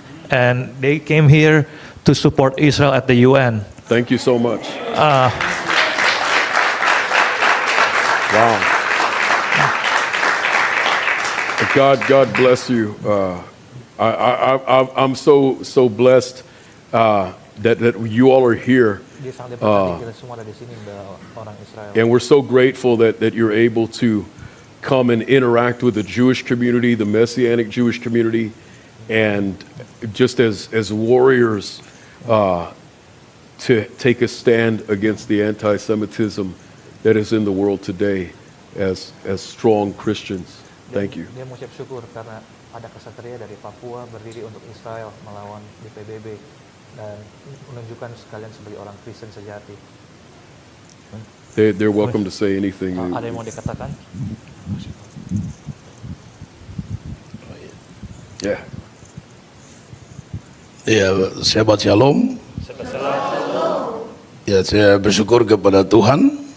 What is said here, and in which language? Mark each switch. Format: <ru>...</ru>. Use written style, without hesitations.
<en>And they came here to support Israel at the UN. Thank you so much. Uh, Wow. God bless you. I'm so blessed that you all are here.</en> <id>Dia sangat diberkati, kita semua ada di sini, orang Israel.</id> <en>And we're so grateful that you're able to come and interact with the Jewish community, the Messianic Jewish community, and just as warriors to take a stand against the anti-Semitism that is in the world today as strong Christians. Thank you.</en> <id>Dia mengucap syukur karena ada kesatria dari Papua berdiri untuk Israel melawan di PBB dan menunjukkan sekalian sebagai orang Kristen sejati.</id> <en>They're welcome to say anything.</en> <id>Ada yang mau dikatakan?</id> <en>Yeah.</en> <id>Ya, sahabat Shalom. Ya, saya bersyukur kepada Tuhan.</id>